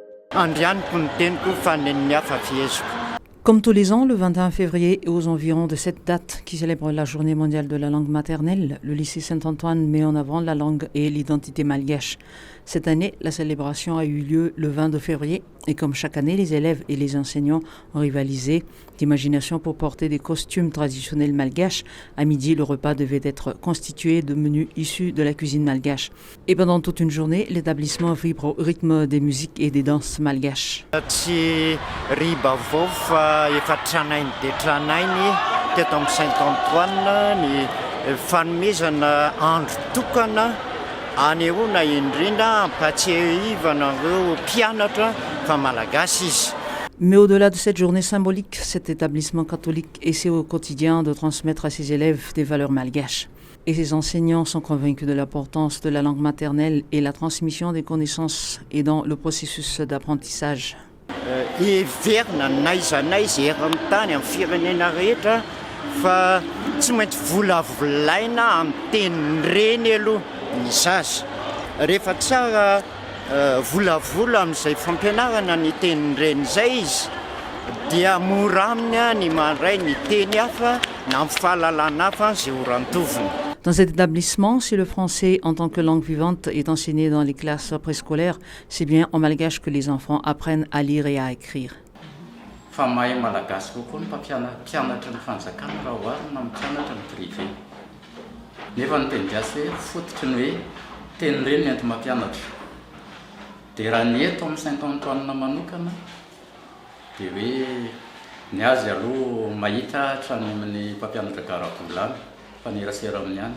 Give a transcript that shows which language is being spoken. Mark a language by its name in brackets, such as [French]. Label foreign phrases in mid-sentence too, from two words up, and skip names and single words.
[Malagasy] Andrianiko ny teniko fa nen'ny hafa fieziko. [French] Comme tous les ans, le 21 février et aux environs de cette date qui célèbre la journée mondiale de la langue maternelle, le lycée Saint-Antoine met en avant la langue et l'identité malgache. Cette année, la célébration a eu lieu le 22 février et comme chaque année, les élèves et les enseignants ont rivalisé d'imagination pour porter des costumes traditionnels malgaches. À midi, le repas devait être constitué de menus issus de la cuisine malgache. Et pendant toute une journée, l'établissement vibre au rythme des musiques et des danses malgaches. [Malagasy] Tsy riba vao fa efa tranainy dia tranainy teto amin'ny Saint-Antoine ny fanomezana andro tokana anehoana indrindra ampatsiahivana ireo mpianatra fa malagasy izy. [French] Mais au-delà de cette journée symbolique, cet établissement catholique essaie au quotidien de transmettre à ses élèves des valeurs malgaches. Et ses enseignants sont convaincus de l'importance de la langue maternelle et la transmission des connaissances aidant le processus d'apprentissage. [Malagasy] Heverina n'aiza n'aiza ery amin'ny tany amin'ny firenena rehetra fa tsy maintsy volavolaina amin'ny teny reny aloha ny zaza. Rehefa tsara volavola amin'izay fampianarana ny teny reny izay izy dia mora aminy ny mandray ny teny hafa na amin'ny fahalalana hafa izay orantoviny. [French] Dans cet établissement, si le français en tant que langue vivante est enseigné dans les classes préscolaires, c'est bien en malgache que les enfants apprennent à lire et à écrire. [Malagasy] Fa mahay malagasy kokoa ny mpianatra ny fanjakana raha oharina amin'ny mpianatra ny privé. Nefa ny teny gasy hoe fototry ny hoe teny reny ento mampianatra. Dia raha ny eto amin'ny Saint-Antoine manokana dia hoe ny azy aloha mahita hatrany amin'ny mpampianatra Garabolany fa nerasera amin'ny any.